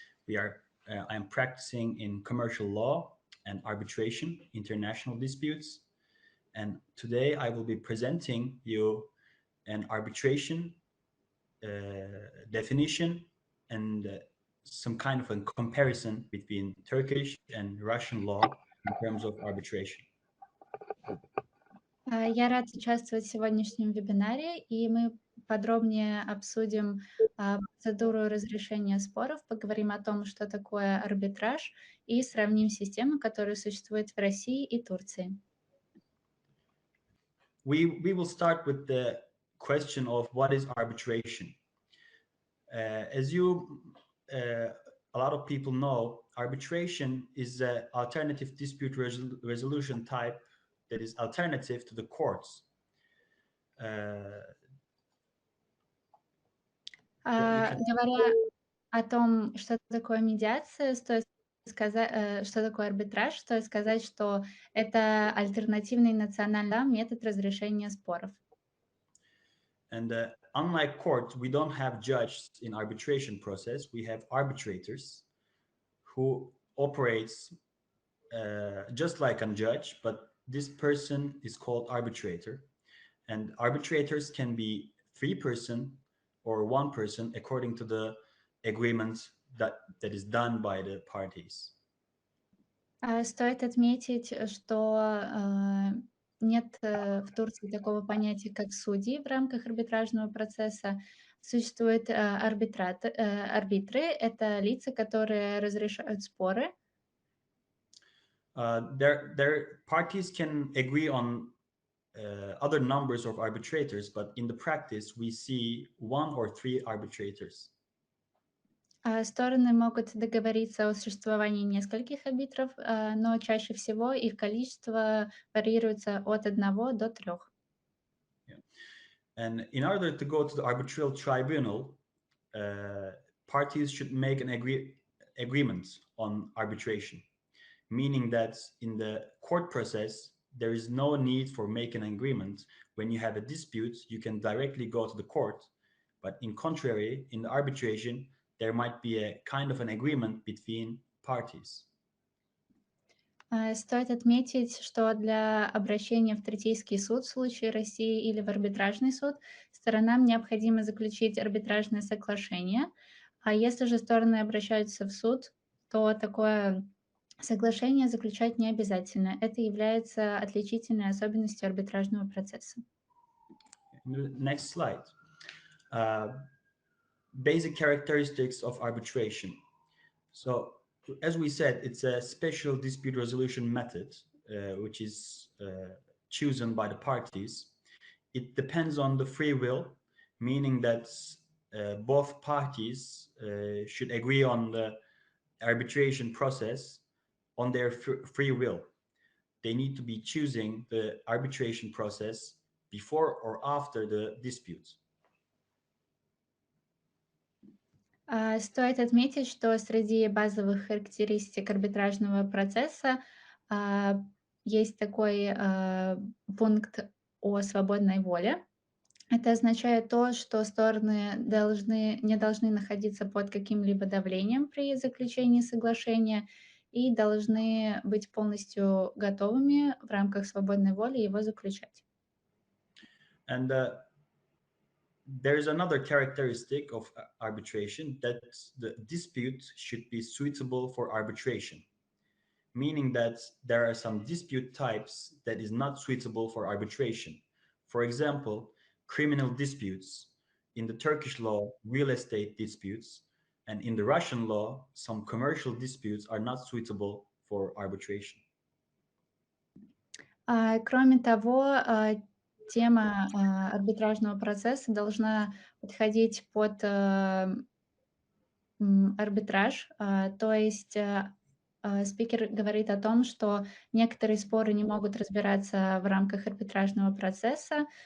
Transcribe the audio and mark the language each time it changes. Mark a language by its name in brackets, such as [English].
[English] I am practicing in commercial law and arbitration, international disputes. And today I will be presenting you an arbitration definition and some kind of a comparison between Turkish and Russian law in terms of arbitration. [Russian] Я рад участвовать в сегодняшнем вебинаре, и мы подробнее обсудим процедуру разрешения споров, поговорим о том, что такое арбитраж, и сравним системы, которые существуют в России и Турции. [English] We will start with the question of what is arbitration. As a lot of people know, arbitration is an alternative dispute resolution type that is alternative to the courts. [Russian] Говоря о том, что такое медиация, стоит сказать, что такое арбитраж, стоит сказать, что это альтернативный национальный метод разрешения споров. [English] And unlike courts, we don't have judges in arbitration process. We have arbitrators who operates just like a judge, but this person is called arbitrator. And arbitrators can be 3-person or 1-person according to the agreement that is done by the parties. [Russian] Стоит отметить, что нет в Турции такого понятия, как судьи в рамках арбитражного процесса. Существуют арбитры, это лица, которые разрешают споры. [English] Their parties can agree on other numbers of arbitrators, but in the practice we see 1 or 3 arbitrators. [Russian] Стороны могут договориться о существовании нескольких арбитров, но чаще всего их количество варьируется от 1 до 3. [English] Yeah. And in order to go to the arbitral tribunal, parties should make an agreement on arbitration, meaning that in the court process, there is no need for making an agreement. When you have a dispute, you can directly go to the court. But in contrary, in the arbitration, there might be a kind of an agreement between parties. [Russian] Стоит отметить, что для обращения в Третейский суд в случае России или в арбитражный суд сторонам необходимо заключить арбитражное соглашение. А если же стороны обращаются в суд, то такое соглашение заключать не обязательно. Это является отличительной особенностью арбитражного процесса. [English] Next slide. Basic characteristics of arbitration. So, as we said, it's a special dispute resolution method, which is chosen by the parties. It depends on the free will, meaning that both parties should agree on the arbitration process on their free will. They need to be choosing the arbitration process before or after the dispute. [Russian] Стоит отметить, что среди базовых характеристик арбитражного процесса есть такой пункт о свободной воле. Это означает то, что стороны не должны находиться под каким-либо давлением при заключении соглашения и должны быть полностью готовыми в рамках свободной воли его заключать. [English] And there is another characteristic of arbitration, that the dispute should be suitable for arbitration, meaning that there are some dispute types that is not suitable for arbitration. For example, criminal disputes. In the Turkish law, real estate disputes, and in the Russian law, some commercial disputes are not suitable for arbitration. [Russian] Кроме того, тема арбитражного процесса должна подходить под арбитраж. То есть спикер говорит о том, что некоторые споры не могут разбираться в рамках арбитражного процесса.